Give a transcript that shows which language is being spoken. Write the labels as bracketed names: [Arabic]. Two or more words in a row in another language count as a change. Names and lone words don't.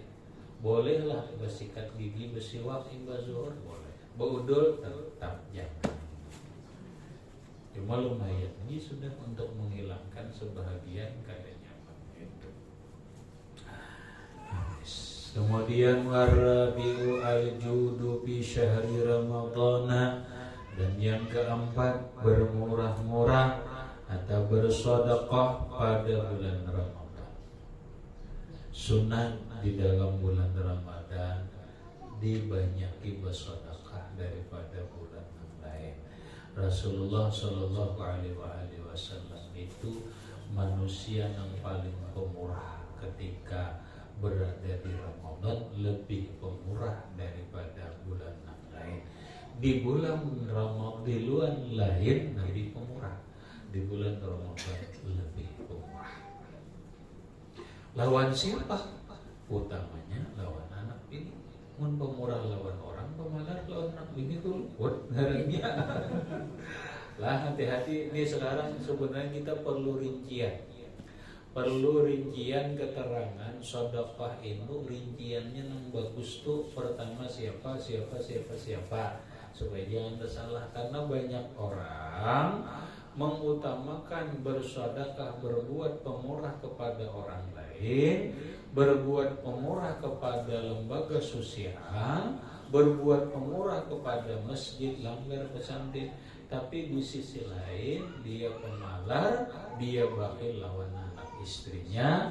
[Indonesian] Bolehlah bersikat gigi, bersiwak imbas zuhur boleh. Beudul tetap jangan. Cuma lumayan ini sudah untuk menghilangkan sebahagian [Banjar] kada nyaman [Indonesian] itu. Kemudian [Arabic] والرابع الجود في شهر رمضان, [Indonesian] dan yang keempat bermurah-murah atau bersedekah pada bulan Ramadan. Sunat di dalam bulan Ramadan dibanyaki bersedekah daripada bulan yang lain. Rasulullah Shallallahu Alaihi Wasallam itu manusia yang paling pemurah ketika berada di Ramadan, lebih pemurah daripada bulan yang lain. Di bulan Ramadan, di luar lain lebih pemurah, di bulan Ramadan lebih pemurah. [Banjar] Lawan siapa? Utamanya lawan anak bini. Mun pemurah lawan orang, pemalas lawan anak bini tuh ngarannya. [Indonesian] Lah hati-hati, ini sekarang sebenarnya kita perlu rincian. Perlu rincian keterangan sedekah itu, rinciannya yang bagus tuh pertama siapa supaya jangan tersalah, karena banyak orang mengutamakan bersedekah, berbuat pemurah kepada orang lain, berbuat pemurah kepada lembaga sosial, berbuat pemurah kepada masjid, langgar, pesantren, tapi di sisi lain dia pemalar, dia bakhil lawan anak istrinya.